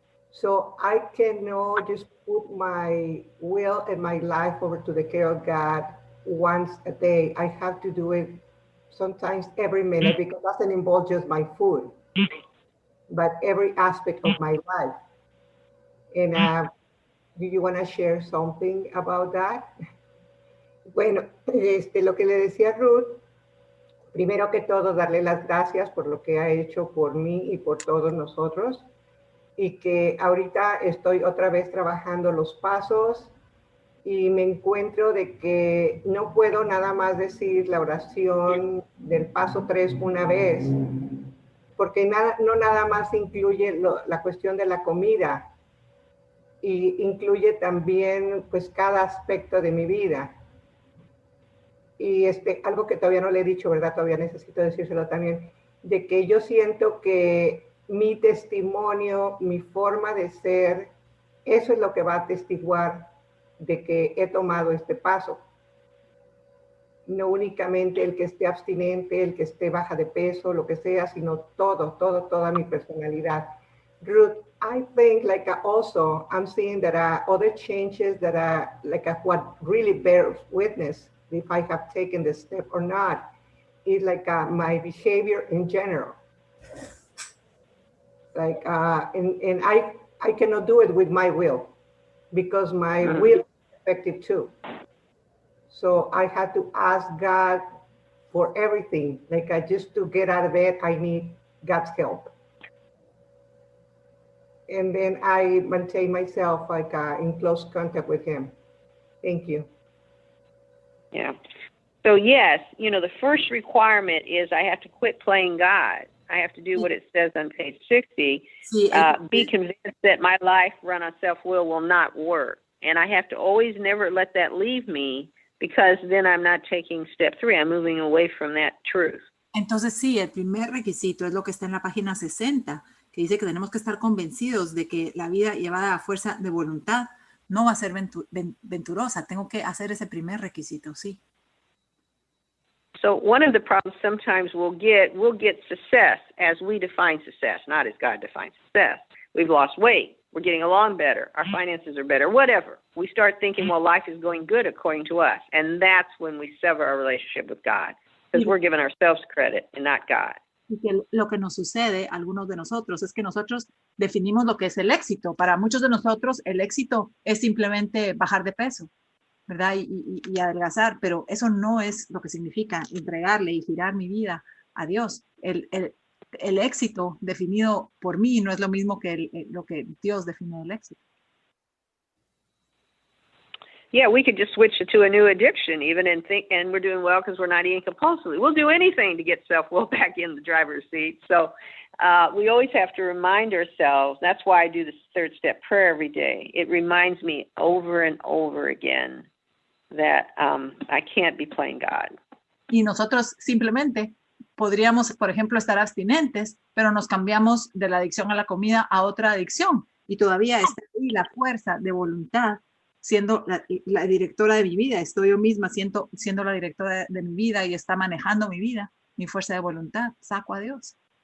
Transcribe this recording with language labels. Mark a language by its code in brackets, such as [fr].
[en] So I cannot just put my will and my life over to the care of God once a day. I have to do it sometimes every minute, because it doesn't involve just my food, but every aspect of my life. And do you want to share something about that? [es] Bueno, lo que le decía a Ruth, primero que todo, darle las gracias por lo que ha hecho por mí y por todos nosotros, y que ahorita estoy otra vez trabajando los pasos, y me encuentro de que no puedo nada más decir la oración del paso 3 una vez, porque no nada más incluye la cuestión de la comida, y incluye también pues cada aspecto de mi vida. Y algo que todavía no le he dicho, ¿verdad? Todavía necesito decírselo también, de que yo siento que mi testimonio, mi forma de ser, eso es lo que va a atestiguar de que he tomado este paso. No únicamente el que esté abstinente, el que esté baja de peso, lo que sea, sino toda mi personalidad. [en] Ruth, I think also I'm seeing that other changes that what really bears witness if I have taken the step or not is my behavior in general. And I cannot do it with my will, because my will is effective too. So I had to ask God for everything. Like just to get out of bed, I need God's help. And then I maintain myself like in close contact with him. Thank you. Yeah. So yes, the first requirement is I have to quit playing God. I have to do what it says on page 60. Be convinced that my life run on self-will will not work. And I have to always never let that leave me, because then I'm not taking step 3. I'm moving away from that truth. [es] Entonces sí, el primer requisito es lo que está en la página 60, que dice que tenemos que estar convencidos de que la vida llevada a fuerza de voluntad no va a ser venturosa. Tengo que hacer ese primer requisito, sí. [en] So one of the problems sometimes we'll get success as we define success, not as God defines success. We've lost weight. We're getting along better. Our finances are better, whatever. We start thinking, well, life is going good according to us. And that's when we sever our relationship with God, because we're giving ourselves credit and not God. [es] Y que lo que nos sucede a algunos de nosotros es que nosotros definimos lo que es el éxito. Para muchos de nosotros el éxito es simplemente bajar de peso, ¿verdad? Y adelgazar, pero eso no es lo que significa entregarle y girar mi vida a Dios. El éxito definido por mí no es lo mismo que lo que Dios define del éxito. [en] Yeah, we could just switch it to a new addiction even and we're doing well because we're not eating compulsively. We'll do anything to get self-will back in the driver's seat. So we always have to remind ourselves. That's why I do this 3rd step prayer every day. It reminds me over and over again that I can't be playing God. [es] Y nosotros simplemente podríamos, por ejemplo, estar abstinentes, pero nos cambiamos de la adicción a la comida a otra adicción. Y todavía está ahí la fuerza de voluntad siendo la directora de mi vida. Estoy yo misma siendo la directora de mi vida y está manejando mi vida, mi fuerza de voluntad. Saco a Dios.